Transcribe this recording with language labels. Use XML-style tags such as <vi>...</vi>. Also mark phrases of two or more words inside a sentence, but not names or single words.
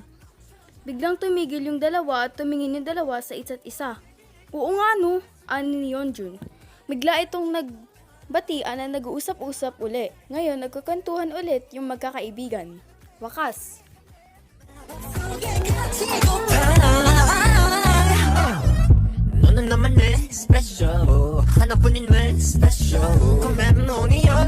<tl>Biglang tumigil yung dalawa at tumingin yung dalawa sa isa't isa. Oo nga no, ani ni Yeonjun. Bigla itong nagbatian na nag-uusap-usap uli. Ngayon, nagkukwentuhan ulit yung magkakaibigan. Wakas.</tl> <ko>너는 나만의 special 하나뿐인 내 special 그럼 넌이</ko>